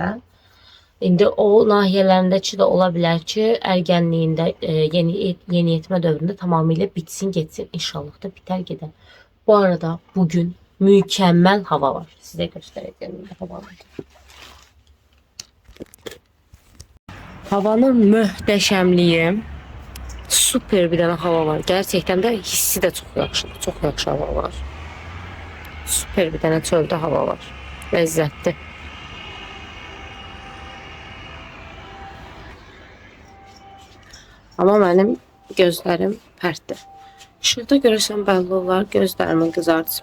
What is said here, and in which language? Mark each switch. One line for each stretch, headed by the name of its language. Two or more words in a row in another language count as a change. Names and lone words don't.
Azerbaijani: İndi o nahiyələrindəki də ola bilər ki, ərgənliyində, yeniyetmə dövründə tamamilə bitsin, getsin. İnşallah da bitər gedər. Bu arada bugün mükəmməl hava var. Sizə göstərəcəyim havaları. Havanın möhtəşəmliyi, super bir dənə hava var.
Turkish: Gerçekten de
Azerbaijani: hissi de çok yaxşıdır. Çok yaxşı hava var. Super bir dənə çöldə hava var. Ləzzətli. Amma mənim gözlərim pərtdir. Şurada görürsən bəlli olar gözlərimin qızartısı.